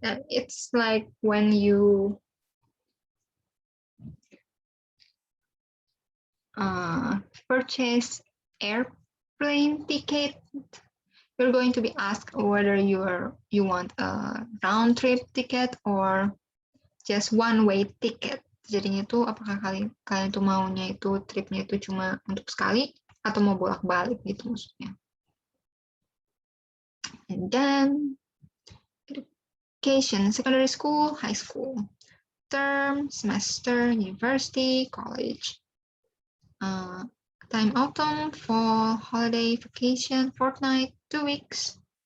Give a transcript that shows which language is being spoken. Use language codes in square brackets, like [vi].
[en] It's like when you purchase airplane ticket, you're going to be asked whether you want a round trip ticket or just one way ticket. [id] Jadinya itu apakah kalian tuh maunya itu tripnya itu cuma untuk sekali atau mau bolak-balik gitu maksudnya. [en] And then education, secondary school, high school, term, semester, university, college. Time, autumn, fall, holiday, vacation, fortnight, 2 weeks.